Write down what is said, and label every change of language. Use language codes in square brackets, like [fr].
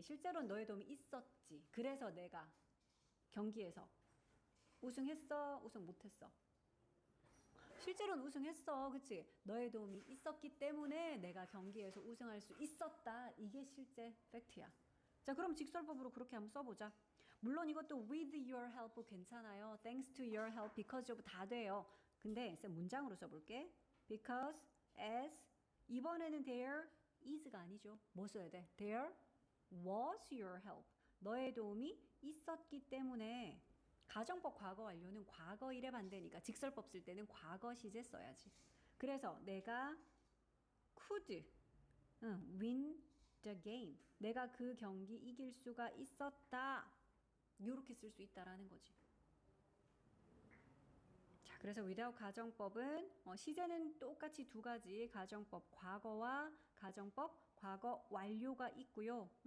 [ko] 실제로는 너의 도움이 있었지. 그래서 내가 경기에서 우승했어? 우승 못했어? 실제로는 우승했어. 그치? 너의 도움이 있었기 때문에 내가 경기에서 우승할 수 있었다. 이게 실제 팩트야. 자, 그럼 직설법으로 그렇게 한번 써보자. 물론 이것도 [en] with your help [ko] 괜찮아요. [en] thanks to your help, [ko] because of 다 돼요. 근데 쌤 문장으로 써볼게. because, as, 이번에는 there is가 아니죠. 뭐 써야 돼? [en] There was your help. [ko] 너의 도움이 있었기 때문에 가정법 과거 완료는 과거 일에 반대니까 직설법 쓸 때는 과거 시제 써야지. 그래서 내가 [en] could win the game. [ko] 내가 그 경기 이길 수가 있었다. 이렇게 쓸 수 있다라는 거지. 자, 그래서 without 가정법은 시제는 똑같이 두 가지 가정법 과거와 가정법 과거 완료가 있고요.